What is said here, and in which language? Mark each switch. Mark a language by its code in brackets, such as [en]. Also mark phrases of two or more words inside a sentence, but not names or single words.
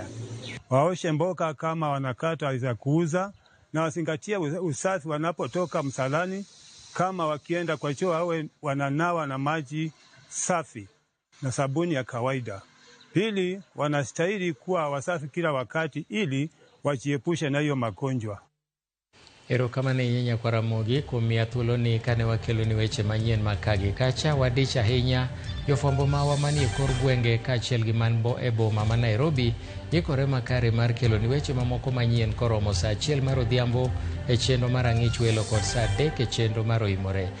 [sw] Waoshe mboga kama wanakata za kuuza, na wazingatie usafi wanapotoka msalani. Kama wakienda kwa choo awe wananawa na maji safi na sabuni ya kawaida. Pili, wanastahili kuwa wasafi kila wakati ili wajiepushe na hiyo magonjwa. [luo] Erokamano ahinya kwa Ramogi kuom miya thuoloni kane wakeloni weche manyien makagi kacha. Wadich ahinya jofwambo mawa manie kor gwenge kaachiel gi man e boma ma Nairobi ikore makare mar keloni weche mamoko manyien koromo saa 1 mar odhiambo e chenro mar Ang'ich Welo kod saa 3 e chenro mar Oimore.